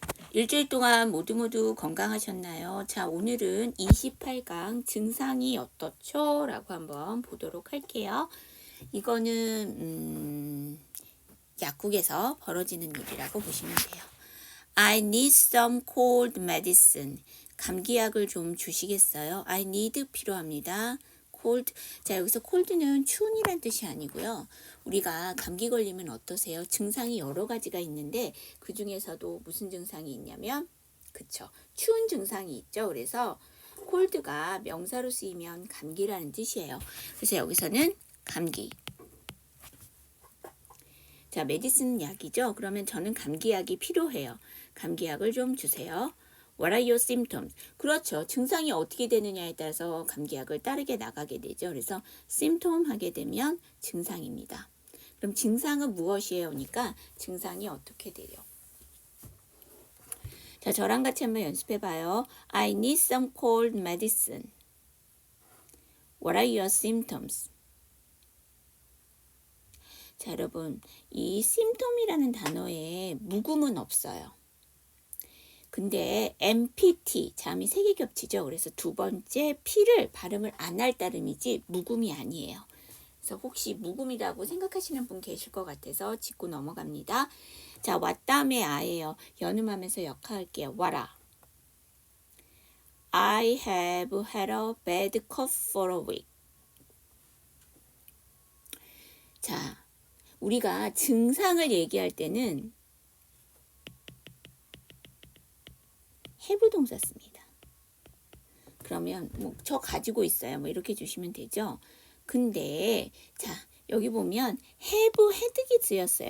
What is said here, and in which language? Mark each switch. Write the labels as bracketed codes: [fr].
[ko] 일주일 동안 모두 건강하셨나요? 자, 오늘은 28강 증상이 어떻죠? 라고 한번 보도록 할게요. 이거는 약국에서 벌어지는 일이라고 보시면 돼요. [en] I need some cold medicine. [ko] 감기약을 좀 주시겠어요? [en] I need [ko] 필요합니다. [en] cold. [ko] 자, 여기서 cold는 추운이란 뜻이 아니고요. 우리가 감기 걸리면 어떠세요? 증상이 여러 가지가 있는데 그 중에서도 무슨 증상이 있냐면 그쵸. 추운 증상이 있죠. 그래서 cold가 명사로 쓰이면 감기라는 뜻이에요. 그래서 여기서는 감기. 자, 메디슨 약이죠. 그러면 저는 감기약이 필요해요. 감기약을 좀 주세요. [en] What are your symptoms? [ko] 그렇죠. 증상이 어떻게 되느냐에 따라서 감기약을 따르게 나가게 되죠. 그래서 symptom 하게 되면 증상입니다. 그럼 증상은 무엇이에요? 니까 증상이 어떻게 돼요? 자, 저랑 같이 한번 연습해 봐요. [en] I need some cold medicine. What are your symptoms? [ko] 자, 여러분, 이 symptom이라는 단어에 묵음은 없어요. 근데 MPT, 자음이 3개 겹치죠. 그래서 두 번째 P를 발음을 안 할 따름이지 묵음이 아니에요. 그래서 혹시 묵음이라고 생각하시는 분 계실 것 같아서 짚고 넘어갑니다. 자, what 다음에 I예요. 연음하면서 역할할게요. [en] What아. I have had a bad cough for a week. [ko] 자, 우리가 증상을 얘기할 때는 have 동사 씁니다. 그러면 뭐 저 가지고 있어요. 뭐 이렇게 주시면 되죠. 근데 자, 여기 보면 have had기 쓰였어요.